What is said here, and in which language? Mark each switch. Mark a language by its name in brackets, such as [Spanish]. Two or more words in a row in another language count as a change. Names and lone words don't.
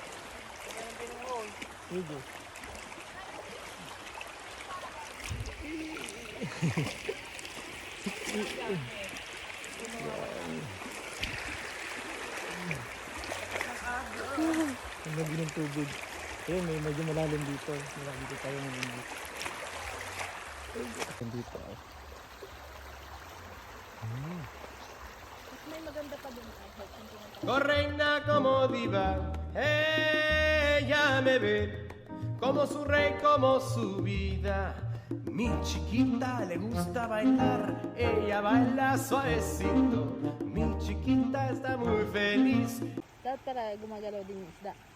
[Filipino] Sige. Ang lagi ng tubig. Ayun, may medyo malalim dito. Malalim dito tayo mamimit. Dito oh. May maganda pa dun. [Spanish] Reina como diva, ella me ve como su rey, como su vida. Mi chiquita le gusta bailar, ella baila suavecito. Mi chiquita está muy feliz. [Filipino] Dapat para gumagalaw din yung isda.